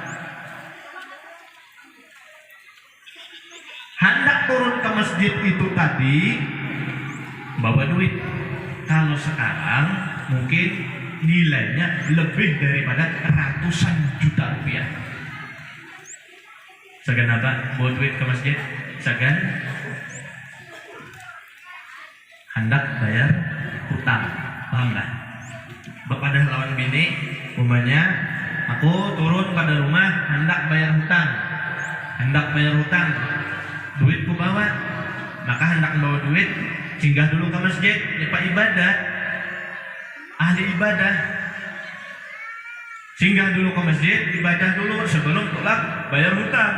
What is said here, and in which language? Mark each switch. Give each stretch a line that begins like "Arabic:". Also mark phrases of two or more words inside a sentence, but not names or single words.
Indonesian: Hendak turun ke masjid itu tadi bawa duit. Kalau sekarang mungkin nilainya lebih daripada ratusan juta rupiah. Segan apa? Bawa duit ke masjid? Segan hendak bayar hutang, paham lah? Kepada lawan bini, umpamanya aku turun pada rumah hendak bayar hutang, duitku bawa, maka hendak bawa duit, singgah dulu ke masjid, pak ibadah, ahli ibadah, singgah dulu ke masjid, ibadah dulu sebelum pulang bayar hutang.